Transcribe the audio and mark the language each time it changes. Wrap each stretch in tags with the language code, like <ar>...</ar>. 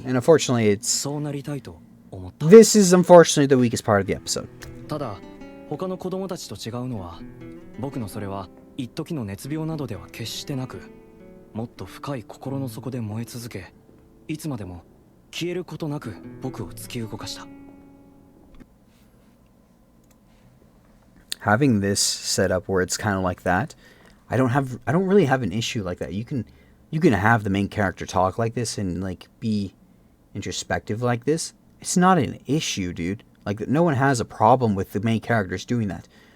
<en>And unfortunately, this is unfortunately the weakest part of the episode.</en> <ja>ただ他の子供たちと違うのは、僕のそれは一時の熱病などでは決してなく、もっと深い心の底で燃え続け、いつまでも消えることなく僕を突き動かした。</ja> <en>Having this set up where it's kind of like that, I don't really have an issue like that. You can have the main character talk like this and like be introspective like this. It's not an issue, dude. Like, no one has a problem with the main characters doing that.</en>